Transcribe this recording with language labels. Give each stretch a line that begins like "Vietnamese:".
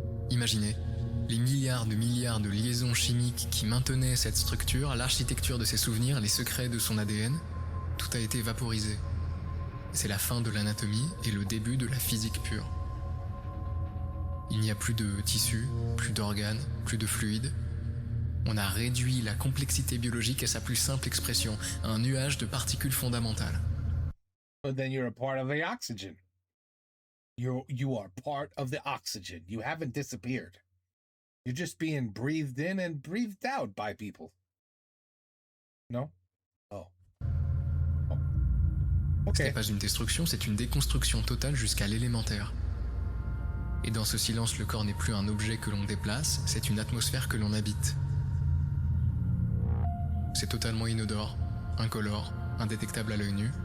French: Imaginez, les milliards de liaisons chimiques qui maintenaient cette structure, l'architecture de ses souvenirs, les secrets de son ADN, tout a été vaporisé. C'est la fin de l'anatomie et le début de la physique pure. Il n'y a plus de tissus, plus d'organes, plus de fluides. On a réduit la complexité biologique à sa plus simple expression, un nuage de particules fondamentales.
English: But then you're a part of the oxygen. You are part of the oxygen. You haven't disappeared. You're just being breathed in and breathed out by people. No? Oh.
French: Ce
English: Okay.
French: n'est pas une destruction, c'est une déconstruction totale jusqu'à l'élémentaire. Et dans ce silence, le corps n'est plus un objet que l'on déplace, c'est une atmosphère que l'on habite. C'est totalement inodore, incolore, indétectable à l'œil nu.